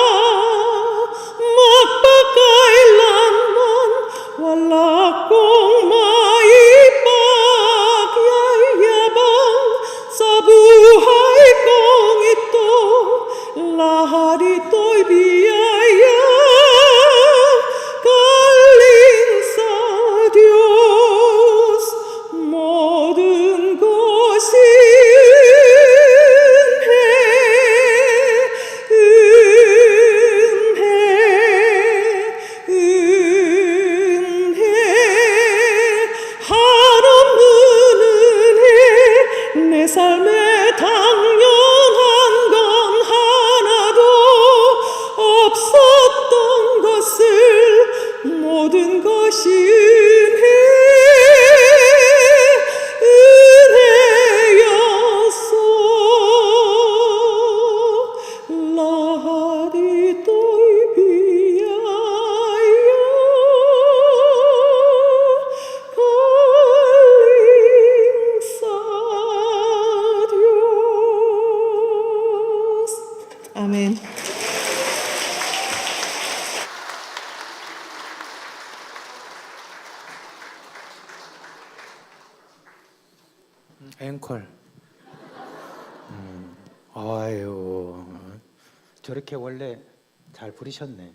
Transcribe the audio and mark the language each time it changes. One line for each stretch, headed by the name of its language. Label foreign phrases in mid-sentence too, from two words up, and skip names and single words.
Filipino: Magpakailanman wala kong maipagyayabang sa buhay kong ito. Lahat ito'y biyaya galing sa Diyos.
Korean: 모든 것이 은혜 하나님 은혜. 내 삶에 당연한 건 하나도 없었던 것을 모든 것이 은혜였어.
Filipino: lahat ito'y biyaya galing sa Diyos. Amen.
Korean: 앵콜. 아유, 저렇게 원래 잘 부르셨네.